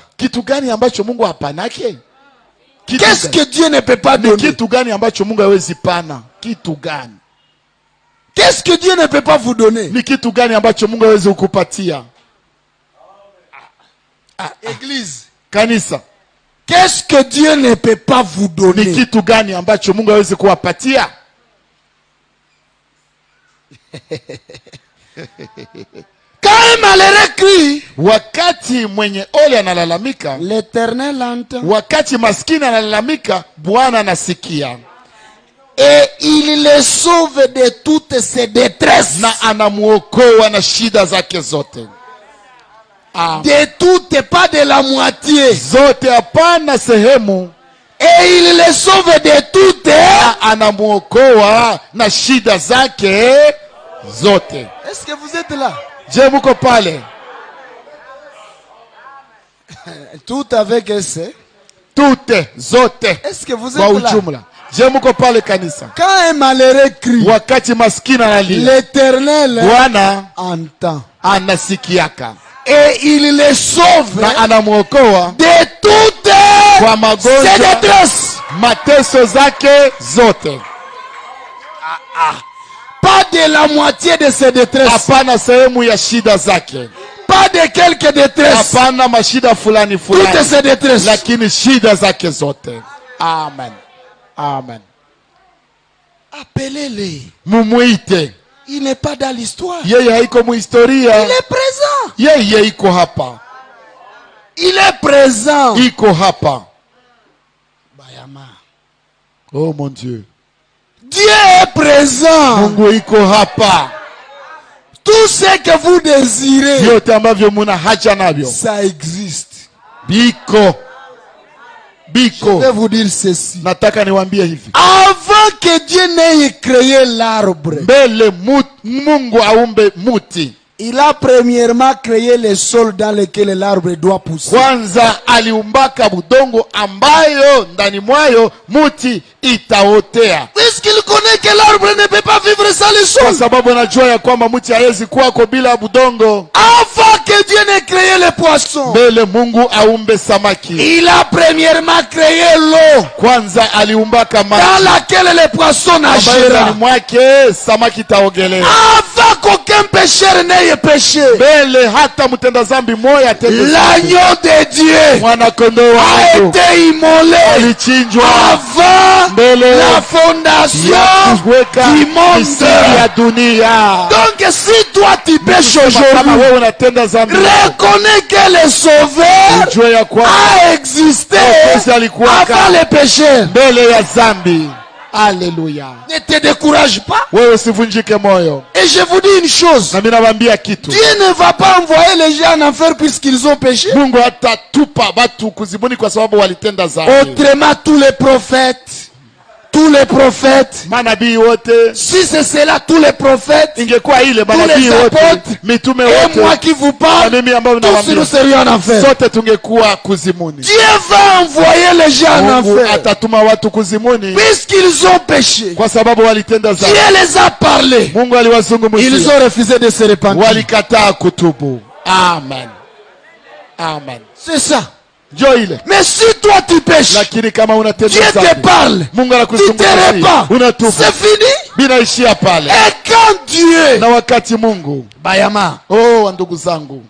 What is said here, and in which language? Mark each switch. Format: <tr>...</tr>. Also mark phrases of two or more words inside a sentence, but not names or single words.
<sw>Kitu gani ambacho Mungu hapanake?</sw> <fr>Qu'est-ce que Dieu ne peut pas donner?</fr> <sw>Kitu gani ambacho Mungu hawezi pana? Kitu gani?</sw> <fr>Qu'est-ce que Dieu ne peut pas vous donner?</fr> <sw>Ni kitu gani ambacho Mungu hawezi kukupatia?</sw> <fr>Église.</fr> <sw>Kanisa.</sw> <fr>Qu'est-ce que Dieu ne peut pas vous donner?</fr> <sw>Ni kitu gani ambacho Mungu hawezi kuwapatia?</sw> <fr>Quand un malheureux crie,</fr> <sw>wakati mwenye ole analalamika,</sw> <fr>l'Éternel entend.</fr> <sw>Wakati maskini analalamika, Bwana anasikia.</sw> <fr>Et il les sauve de toutes ses détresses.</fr> <sw>Na anamuokoa na shida zake zote.</sw> <fr>De toutes, pas de la moitié.</fr> <sw>Zote, hapana sehemu.</sw> <fr>Et il les sauve de toutes.</fr> <sw>Na anamuokoa na shida zake zote.</sw> <fr>Est-ce que vous êtes là?</fr> <sw>Je muko pale?</sw> <fr>Tout avec esse.</fr> <sw>Toutes, zote.</sw> <fr>Est-ce que vous êtes là?</fr> <sw>Ujumla. Je muko pale kanisa?</sw> <fr>Quand un malheureux crie,</fr> <sw>wakati maskini analia,</sw> <fr>l'Éternel</fr> <sw>Bwana</sw> <fr>entend.</fr> <sw>Anasikiaka.</sw> <fr>Et il les sauve</fr> <sw>na anamuokoa</sw> <fr>de toutes</fr> <sw>kwa magonjwa,</sw> <fr>ses détresses.</fr> <sw>Mateso zake zote.</sw> <fr>Pas de la moitié de ses détresses.</fr> <sw>Hapana sehemu ya shida zake.</sw> <fr>Pas de quelques détresses.</fr> <sw>Hapana mashida fulani fulani.</sw> <fr>Toutes ses détresses.</fr> <sw>Lakini shida zake zote. Amen. Amen.</sw> <fr>Appelez-les.</fr> <sw>Mumuite.</sw> <fr>Il n'est pas dans l'histoire.</fr> <sw>Yeye haiko muhistoria.</sw> <fr>Il est présent.</fr> <sw>Yeye iko hapa.</sw> <fr>Il est présent.</fr> <sw>Iko hapa. Bayama.</sw> <fr>Oh mon Dieu. Dieu est présent.</fr> <sw>Mungu iko hapa.</sw> <fr>Tout ce que vous désirez,</fr> <sw>yote ambavyo muna haja navyo,</sw> <fr>ça existe.</fr> <sw>Biko.</sw> <fr>Je vais vous dire ceci.</fr> <sw>Nataka niwaambie hivi.</sw> <fr>Avant que Dieu n'ait créé l'arbre,</fr> <sw>mbele Mungu aumbe muti,</sw> <fr>il a premièrement créé le sol dans lequel l'arbre doit pousser.</fr> <sw>Kwanza aliumbaka budongo ambayo ndani mwayo muti itaotea.</sw> <fr>Puisqu'il connaît que l'arbre ne peut pas vivre sans le sol.</fr> <sw>Kwa sababu anajua ya kwamba muti haiwezi kuwako bila budongo.</sw> <fr>Avant que Dieu n'ait créé les poissons,</fr> <sw>mbele Mungu aumbe samaki,</sw> <fr>il a premièrement créé l'eau.</fr> <sw>Kwanza aliumbaka maji</sw> <fr>dans laquelle les poissons nagera.</fr> <sw>Ndani mwake samaki taogelea.</sw> <fr>Avant qu'aucun pécheur n'ait péché,</fr> <sw>mbele hata mtenda zambi moya atende zambi,</sw> <fr>l'agneau de Dieu</fr> <sw>mwana kondoo</sw> <fr>a été immolé</fr> <sw>alichinjwa</sw> <fr>avant</fr> <sw>mbele</sw> <fr>la fondation du monde.</fr> <sw>ya dunia.</sw> <fr>Donc si toi tu pêches aujourd'hui, reconnais que le Sauveur a existé avant le péché.</fr> <sw>mbele ya zambi. Alléluia.</sw> <fr>Ne te décourage pas.</fr> <sw>Wewe usivunjike moyo.</sw> <fr>Et je vous dis une chose.</fr> <sw>Na mimi nawaambia kitu.</sw> <fr>Dieu ne va pas envoyer les gens en enfer puisqu'ils ont péché.</fr> <sw>Mungu hatatupa watu kuzimuni kwa sababu walitenda dhambi.</sw> <fr>Autrement tous les prophètes,</fr> <sw>manabii wote,</sw> <fr>si c'est cela, tous les prophètes,</fr> <sw>ingekuwa ile</sw> <fr>tous</fr> <sw>manabii</sw> <fr>les</fr> <sw>wote,</sw> <fr>apôtres,</fr> <sw>mitume</sw> <fr>et</fr> <sw>wote,</sw> <fr>moi qui vous parle, tous nous serions en enfer.</fr> <sw>Sote tungekuwa kuzimuni.</sw> <fr>Dieu va envoyer les gens en enfer</fr> <sw>atatuma watu kuzimuni</sw> <fr>puisqu'ils ont péché.</fr> <sw>Kwa sababu walitenda dhambi.</sw> <fr>Dieu les a parlé.</fr> <sw>Mungu aliwazungumzia.</sw> <fr>Ils ont refusé de se repentir.</fr> <sw>Walikataa kutubu. Amen. Amen.</sw> <fr>C'est ça. Mais si toi tu pêches, Dieu te parle, tu te répands, c'est fini. Et quand Dieu,</fr> <sw>na wakati Mungu, Bayama, oh ndugu zangu,</sw>